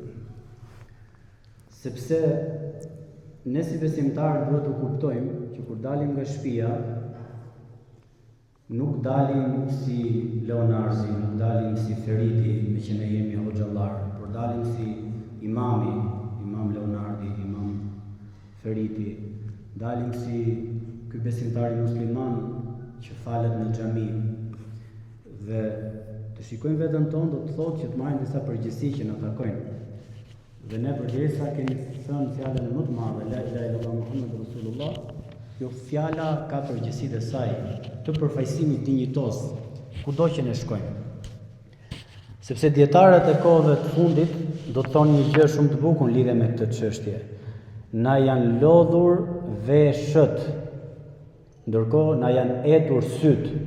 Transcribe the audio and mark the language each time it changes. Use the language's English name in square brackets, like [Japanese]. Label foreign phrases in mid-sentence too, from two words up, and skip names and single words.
[Albanian] Sepse ne si besimtarë duhet të kuptojmë që kur dalim nga shtëpia, nuk dalim si Leonardi, nuk dalim si Feriti, me që ne jemi hoxhallar, por dalim si imami, imam Leonardi, imam Feriti, dalim si ky besimtari musliman që falet në xhami. Dhe të shikojmë veten tonë do të thotë që të marrim disa përgjegjësi që na takojnë. Dhe ne përderisa kemi thënë fjalën më të madhe, [Arabic] لا إله إلا الله محمد رسول الله, [Albanian] kjo fjala ka përgjegjësitë e saj të përfaqësimit dinjitos kudo që ne shkojmë. Sepse dietarët e kohëve të fundit do të thonë një gjë shumë të bukur lidhe me këtë çështje. Na janë lodhur veshët, ndërkohë na janë etur syt.